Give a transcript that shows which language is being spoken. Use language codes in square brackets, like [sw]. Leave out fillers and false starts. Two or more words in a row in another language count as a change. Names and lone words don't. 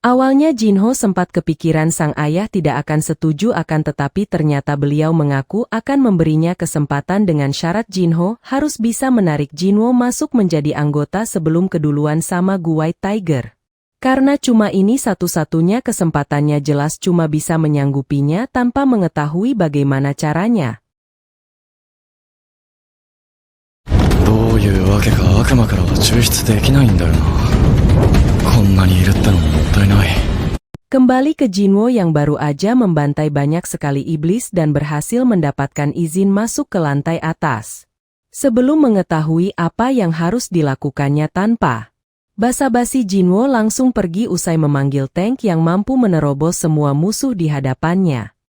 [id] Awalnya Jinho sempat kepikiran sang ayah tidak akan setuju akan tetapi ternyata beliau mengaku akan memberinya kesempatan dengan syarat Jinho harus bisa menarik Jinwo masuk menjadi anggota sebelum keduluan sama Gu White Tiger. Karena cuma ini satu-satunya kesempatannya jelas cuma bisa menyanggupinya tanpa mengetahui bagaimana caranya. [ja] どういうわけか悪魔からは抽出できないんだよな。こんなにいるってのももったいない。 [id] Kembali ke Jinwo yang baru aja membantai banyak sekali iblis dan berhasil mendapatkan izin masuk ke lantai atas. Sebelum mengetahui apa yang harus dilakukannya tanpa basa-basi, Jinwo langsung pergi usai memanggil tank yang mampu menerobos semua musuh di hadapannya.